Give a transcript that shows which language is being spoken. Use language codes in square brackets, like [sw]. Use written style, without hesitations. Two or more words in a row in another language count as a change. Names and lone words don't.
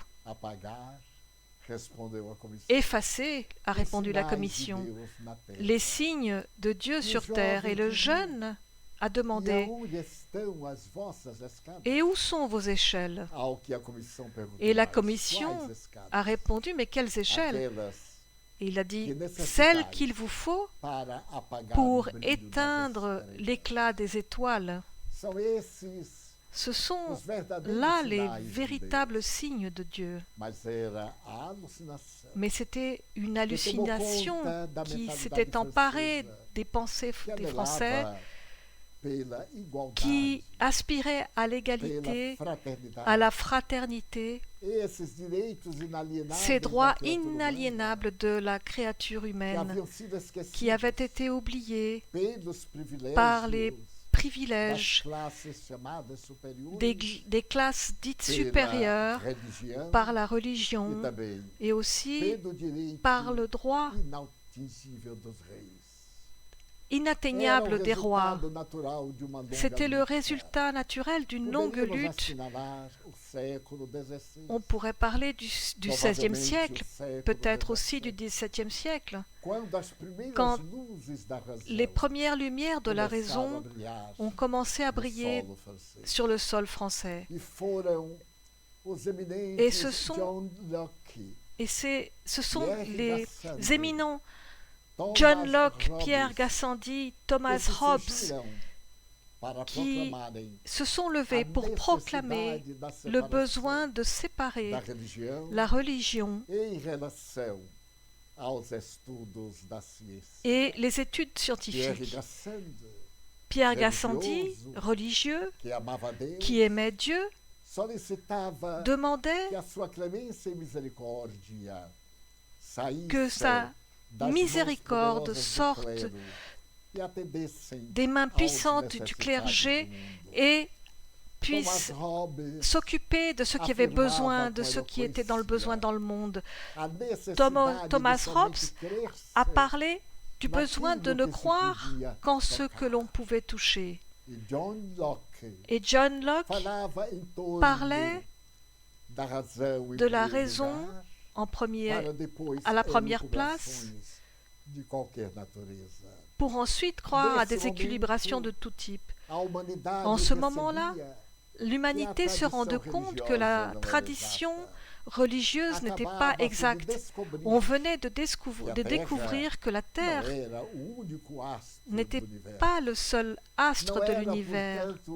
[pt] Apagar, respondeu a comissão. [fr] Effacer, a répondu la [pt] Sinais de [fr] commission, [pt] Deus na terra. [fr] les signes de Dieu sur terre. Et le jeune a demandé [pt] aonde estão as vossas escadas? « [fr] Et où sont vos échelles ?» [pt] Ao que a comissão perguntou [fr] Et la mais commission [pt] quais escadas? [fr] a répondu « Mais quelles échelles ?» [pt] Aquelas [fr] Et il a dit [pt] que « necessitais [fr] Celles qu'il vous faut [pt] para apagar [fr] pour [pt] o brilho das [fr] éteindre [pt] estrelas. [fr] l'éclat des étoiles. [pt] São esses [fr] Ce sont [pt] os verdadeiros [fr] là les [pt] sinais de Deus. [fr] véritables signes de Dieu. [pt] Mas era a alucinação [fr] Mais c'était une [pt] que tomou [fr] hallucination [pt] conta da [fr] qui [pt] mentalidade [fr] s'était emparée [pt] francesa, [fr] des pensées [pt] que [fr] des Français, [pt] anelava pela igualdade, [fr] qui aspiraient à [pt] pela [fr] l'égalité, [pt] fraternidade. [fr] à la fraternité, [pt] Esses direitos inalienáveis [fr] ces [pt] da [fr] droits [pt] criatura humana, [fr] inaliénables de la créature [pt] que [fr] humaine, [pt] haviam sido esquecidos [fr] qui avaient été oubliés [pt] pelos privilégios [fr] par les [pt] das [fr] privilèges [pt] classes chamadas superiores, [fr] des classes dites [pt] pela [fr] supérieures, [pt] religião [fr] par la [pt] e [fr] religion [pt] também [fr] et aussi [pt] pelo direito [fr] par le droit [pt] inatingível dos reis. [fr] inatteignable [pt] Era o [fr] des rois. [pt] resultado natural de uma longa [fr] C'était le [pt] luta. [fr] résultat naturel d'une longue [pt] Poderíamos [fr] lutte. [pt] assinalar o século XVI, [fr] On pourrait parler du XVIe siècle, [pt] provavelmente o século [fr] peut-être aussi du [pt] XVII, [fr] XVIIe siècle, [pt] quando as primeiras [fr] quand [pt] luzes da razão [fr] les premières lumières de la [pt] começaram a [fr] raison [pt] brilhar [fr] ont commencé à [pt] no [fr] briller [pt] solo francês. [fr] sur le sol français. [pt] E foram os eminentes [fr] Et ce sont John Locke, Et ce sont Pierre les Gassendi, éminents Thomas John Locke, Hobbes, Pierre Gassendi, [pt] que [fr] Thomas [pt] se [fr] Hobbes [pt] surgiram para [fr] qui [pt] proclamarem [fr] se sont levés pour proclamer [pt] necessidade da [fr] le [pt] separação [fr] besoin de séparer [pt] da religião [fr] la religion [pt] em relação aos estudos da ciência. [fr] et les études [pt] Pierre [fr] scientifiques. [pt] Gassendi, [fr] Pierre Gassendi, [pt] religioso, [fr] religieux, [pt] que amava Deus, [fr] qui aimait Dieu, [pt] solicitava [fr] demandait [pt] que a sua clemência e misericórdia saíssem [fr] que sa [pt] das mãos [fr] miséricorde [pt] poderosas do [fr] sorte [pt] clero e atendessem [fr] des mains [pt] aos [fr] puissantes du [pt] necessitados [fr] clergé [pt] do mundo. [fr] et puisse Thomas Hobbes, s'occuper de ceux qui avaient [pt] affirmava [fr] besoin, de [pt] com [fr] ceux qui étaient dans le besoin [pt] eloquência [fr] dans le monde. [pt] a necessidade [fr] Thomas [pt] de [fr] Hobbes [pt] somente crer [fr] a parlé du [pt] naquilo [fr] besoin de ne [pt] que se [fr] croire [pt] podia [fr] qu'en ce [pt] tocar. [fr] que l'on pouvait toucher. [pt] E John Locke [fr] Et John Locke [pt] falava em torno [fr] parlait [pt] da razão em [fr] de la [pt] primeiro [fr] raison [pt] lugar, [fr] en premier, [pt] para depois [fr] à la première [pt] elucubrações de qualquer natureza. [fr] pour ensuite croire à [pt] Nesse [fr] des équilibrations [pt] momento, [fr] de tout type. [pt] A humanidade [fr] En ce moment-là, [pt] percebia [fr] l'humanité se rendait compte que la tradition religieuse n'était pas exacte. On venait de découvrir que la Terre n'était pas le seul astre de l'univers.